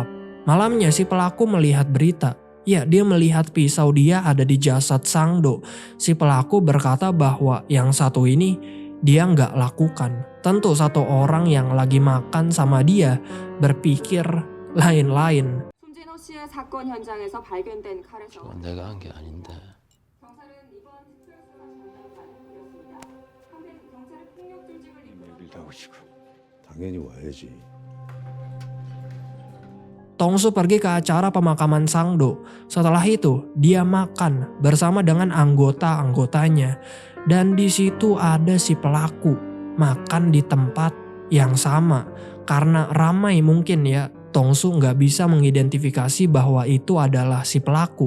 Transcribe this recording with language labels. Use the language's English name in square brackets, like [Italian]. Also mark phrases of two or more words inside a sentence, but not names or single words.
[Indonesian] Malamnya si pelaku melihat berita. Ya, dia melihat pisau dia ada di jasad Sangdo. Si pelaku berkata bahwa yang satu ini dia nggak lakukan. Tentu satu orang yang lagi makan sama dia berpikir lain-lain. [Korean] 손진호 씨의 사건 현장에서 발견된 칼에서 그건 내가 한 게 아닌데. 경찰은 이번 특별 수사 전담 발표였습니다. 한편 경찰은 폭력 조직을 당연히 와야지. [Indonesian] Tongsu pergi ke acara pemakaman Sangdo. Setelah itu, dia makan bersama dengan anggota-anggotanya. Dan di situ ada si pelaku makan di tempat yang sama. Karena ramai mungkin ya, Tongsu nggak bisa mengidentifikasi bahwa itu adalah si pelaku.